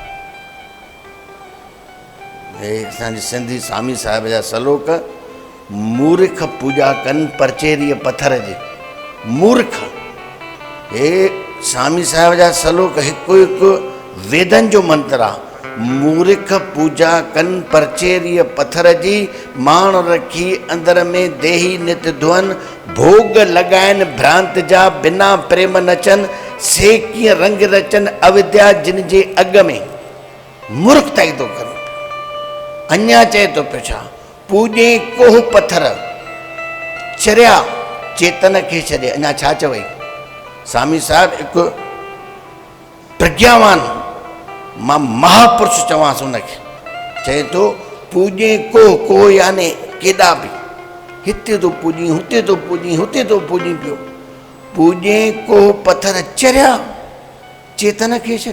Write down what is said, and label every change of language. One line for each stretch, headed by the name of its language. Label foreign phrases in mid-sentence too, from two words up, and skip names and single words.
Sindhi: हे असांजे सिंधी स्वामी साहिब जा सलोक, मूर्ख पूॼा कनि परचेरीअ पथर जे, मूर्ख। हे स्वामी साहिब जा सलोक हिकु हिकु वेदनि जो मंत्र आहे। मूर्ख पूॼा कनि परचेरीअ पथर जी, माण रखी अंदर में देही नित धुअनि, भोग लॻाइनि भ्रांत जा बिना प्रेम नचनि, से कीअं रंग रचनि अविद्या जिन जे अॻ में। मूर्खताई थो करे, अञा चए थो पियो छा, पूॼे कोह पथर चरिया चेतन खे छॾे, अञा छा चवई स्वामी साहिब हिकु प्रज्ञावान, मां महापुरुष चवांसि हुनखे, चए थो पूॼे को याने केॾा बि, हिते थो पूॼी हुते थो पूॼी हुते थो पूॼी पियो, पूॼे को पथर चरिया चेतन खे छॾे।